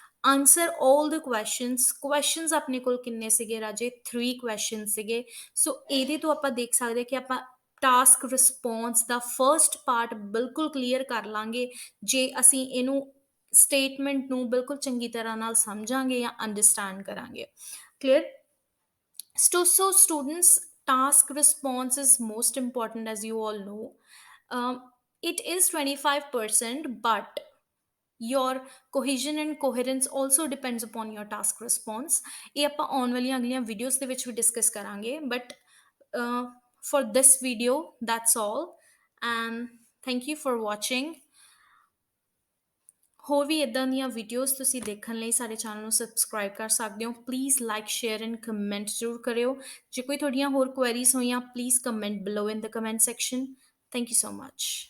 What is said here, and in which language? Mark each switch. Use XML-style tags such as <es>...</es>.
<en>Answer all the questions.</en> <pa>Questions ਆਪਣੇ ਕੋਲ ਕਿੰਨੇ ਸੀਗੇ ਰਾਜੇ? 3 ਕੁਐਸਚਨ ਸੀਗੇ। ਸੋ ਇਹਦੇ ਤੋਂ ਆਪਾਂ ਦੇਖ ਸਕਦੇ ਕਿ ਆਪਾਂ ਟਾਸਕ ਰਿਸਪੌਂਸ ਦਾ ਫਰਸਟ ਪਾਰਟ ਬਿਲਕੁਲ ਕਲੀਅਰ ਕਰ ਲਾਂਗੇ ਜੇ ਅਸੀਂ ਇਹਨੂੰ ਸਟੇਟਮੈਂਟ ਨੂੰ ਬਿਲਕੁਲ ਚੰਗੀ ਤਰ੍ਹਾਂ ਨਾਲ ਸਮਝਾਂਗੇ ਜਾਂ ਅੰਡਰਸਟੈਂਡ ਕਰਾਂਗੇ। Clear?</pa> <en>So students, task response is most important as you all know. It is 25%, but your cohesion and coherence also depends upon your task response।</en> <pa>ਇਹ ਆਪਾਂ ਆਉਣ ਵਾਲੀਆਂ ਅਗਲੀਆਂ ਵੀਡੀਓਜ਼ ਦੇ ਵਿੱਚ ਵੀ ਡਿਸਕਸ ਕਰਾਂਗੇ, but</pa> <en>for this video that's all and thank you for watching।</en> <pa>ਹੋਰ ਵੀ ਇੱਦਾਂ ਦੀਆਂ ਵੀਡੀਓਜ਼ ਤੁਸੀਂ ਦੇਖਣ ਲਈ ਸਾਡੇ ਚੈਨਲ ਨੂੰ ਸਬਸਕ੍ਰਾਈਬ ਕਰ ਸਕਦੇ ਹੋ। Please like share and comment ਜ਼ਰੂਰ ਕਰਿਓ। ਜੇ ਕੋਈ ਤੁਹਾਡੀਆਂ ਹੋਰ ਕੁਐਰੀਜ਼ ਹੋਈਆਂ</pa> <en>Please comment below in the comment section. Thank you so much.</en>